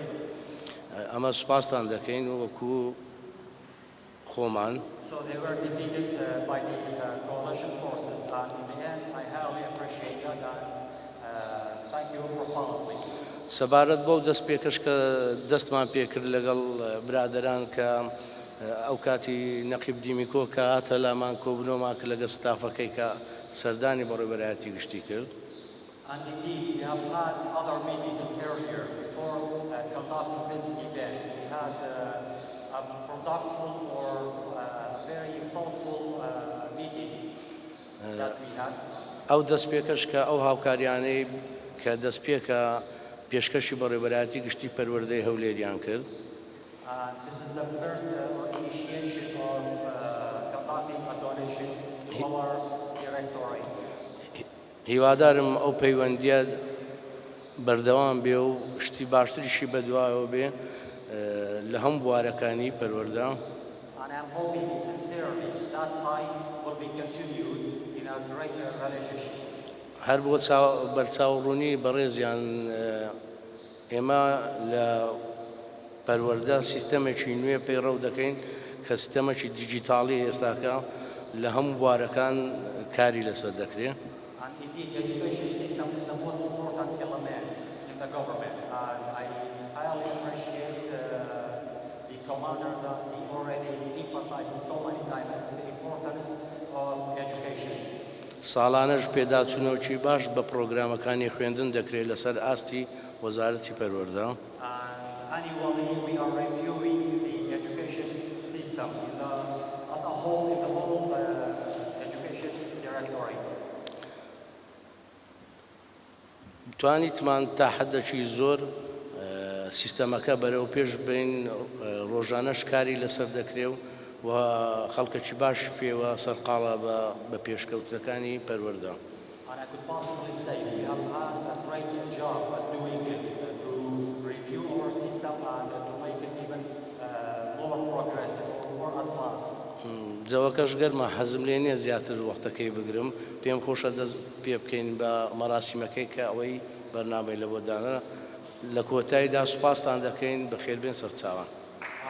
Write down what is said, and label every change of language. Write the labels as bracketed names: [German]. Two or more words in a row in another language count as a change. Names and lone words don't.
[Central Kurdish] ئەمە سوپاسان دەکەین وەکو خۆمان. [English] So they were defeated by the coalition forces, and in the end I highly appreciate that and thank you for following. [Central Kurdish] سەبارەت بەو دەست پێکەش کە دەستمان پێکرد لەگەڵ برادران کە ئەو کاتی نەقیب دیمیکۆ کە هاتە لامان کۆبنەوەمان کرد لەگەڵ ستافەکەی کە سەردانی بەڕێوەبەرایەتی گشتی کرد. [English] And indeed, we have had other meetings earlier before conducting this event. We had a productive or very thoughtful meeting that we had. [Central Kurdish] ئەو دەست پێکەش کە ئەو هاوکاریانەی کە دەست پێکە پێشکەشی بەڕێوەبەرایەتی گشتی پەروەردەی هەولێریان کرد. [English] This is the first initiation of conducting a donation to our directorate. [Central Kurdish] هیوادارم ئەو پەیوەندیە بەردەوام بێ و شتی باشتریشی بەدوایەوە بێ لە هەموو بوارەکانی پەروەردە. [English] And I'm hoping sincerely that time will be continued in a greater relationship. [Central Kurdish] هەر بۆ بەرچاوڕوونی بەڕێزیان ئێمە لە پەروەردە سیستەمێکی نوێ پەیڕەو دەکەین کە سیستەمێکی دیجیتاڵی ئێستاکە لە هەموو بوارەکان کاری لەسەر دەکرێت. [English] And indeed, the education system is the most important element in the government. And I highly appreciate the commander that he already emphasized so many times the importance of education. [Central Kurdish] ساڵانەش پێداچوونەوەکی باش بە پرۆگرامەکانی خوێندن دەکرێت لەسەر ئاستی وەزارەتی پەروەردە. [English] Annually, we are reviewing the education system as a whole in the whole education directorate. [Central Kurdish] توانیتمان تا حەدێکی زۆر سیستەمەکە بەرەو پێش بین ڕۆژانەش کاری لەسەر دەکرێت و خەڵکەکی باش پێوە سەرقاڵە بە پێشکەوتەکانی پەروەردە. [English] And I could possibly say we have had a great job at doing it, to review our system and to make it even more progressive or more advanced. [Central Kurdish] جەوەکەش گەرمە حەزم لێ نییە زیاتر وەختەکەی بگرم پێم خۆشە دەست پێ بکەین بە مەراسیمەکەی کە ئەوەی بەرنامەی لە بۆدانە لە کۆتاییدا سوپاسان دەکەین بەخێربێن سەرچاوان.